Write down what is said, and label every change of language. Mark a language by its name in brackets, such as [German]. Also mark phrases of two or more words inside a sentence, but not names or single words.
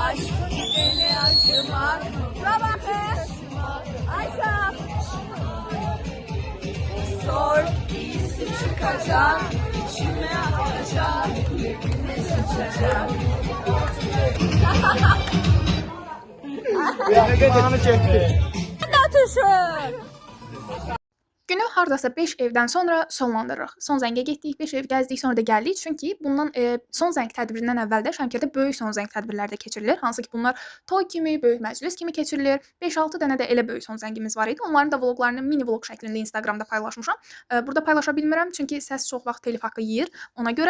[Turkish] Sor, iyisi çıkacak, içime atacak, yüzüne sıçacak. Bana çekti. [Azerbaijani] Günü hardasa 5 evdən sonra sonlandırırıq. Son zəngə getdik, 5 ev gəzdik, sonra da gəldik. Çünki bundan son zəng tədbirindən əvvəl də Şəmkirdə böyük son zəng tədbirləri də keçirilir. Hansı ki bunlar toy kimi, böyük məclis kimi keçirilir. 5-6 dənə də elə böyük son zəngimiz var idi. Onların da vloqlarını mini vloq şəklində Instagramda paylaşmışam. Burada paylaşa bilmirəm çünki səs çox vaxt telif haqqı yeyir ona görə.